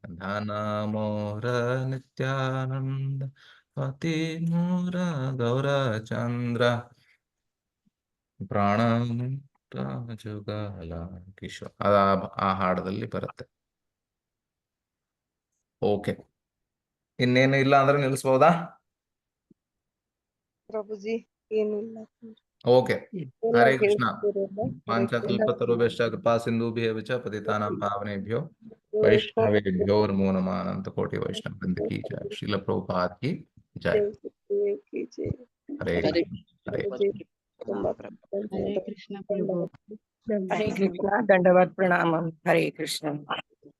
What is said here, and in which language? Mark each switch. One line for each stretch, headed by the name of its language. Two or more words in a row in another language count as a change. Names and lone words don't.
Bangla: ধনমোর নিত্যানন্দ পতি মোর গৌরচন্দ্র প্রাণ জুগল কিশোর,
Kannada: ಆ ಹಾಡದಲ್ಲಿ ಬರುತ್ತೆ. ಓಕೆ, ಇನ್ನೇನು ಇಲ್ಲ ಅಂದ್ರೆ ನಿಲ್ಲಿಸಬಹುದಾ ಪ್ರಭುಜಿ? ಏನಿಲ್ಲ.
Sanskrit: ಓಕೆ, ಹರೇ ಕೃಷ್ಣ. ಪಾಂಚಕಲ್ಪತರುಭ್ಯಶ್ಚ ಕೃಪಾ ಸಿಂಧುಭ್ಯಃ ಚ ಪತಿತಾನಾಂ ಪಾವನೇಭ್ಯೋ ವೈಷ್ಣವೇಭ್ಯೋ ನಮೋ ನಮಃ. ಅನಂತ ಕೋಟಿ ವೈಷ್ಣವ ವೃಂದ ಕಿ ಜಯ. ಶ್ರೀಲ ಪ್ರಭುಪಾದ್ ಕಿ ಜಯ. ಹರೇ ಹರೇ ಹರೇ ಕೃಷ್ಣ ಪ್ರಭು. ಹರೇ ಕೃಷ್ಣ. ದಂಡವತ್ ಪ್ರಣಾಮಂ. ಹರೇ ಕೃಷ್ಣ.